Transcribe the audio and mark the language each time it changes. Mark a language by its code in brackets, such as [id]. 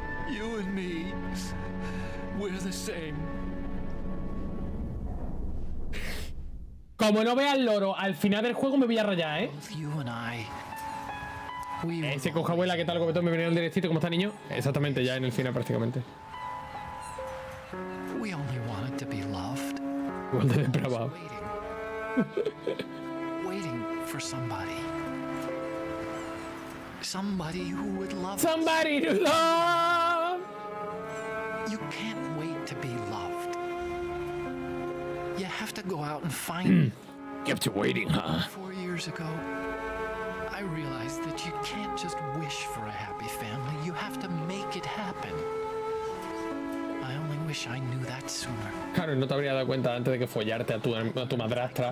[en] You and me, we're the same. [es] Como no vea el loro al final del juego me voy a rayar, ¿eh? [en] Both you and I, we were [es] Ese coja abuela, ¿qué tal, Gobetón? Me venía el directito, ¿cómo está, niño? Exactamente, ya en el final prácticamente. [en] we only wanted to be loved. [es] Igual de depravado. [en] Waiting for somebody. Somebody who would love us. Somebody to love. You can't wait to be loved. You have to go out and find it. Kept you waiting, huh? 4 years ago, I realized that you can't just wish for a happy family. You have to make it happen. I only wish I knew that sooner. [es] Claro, no te habría dado cuenta antes de que follarte a tu madrastra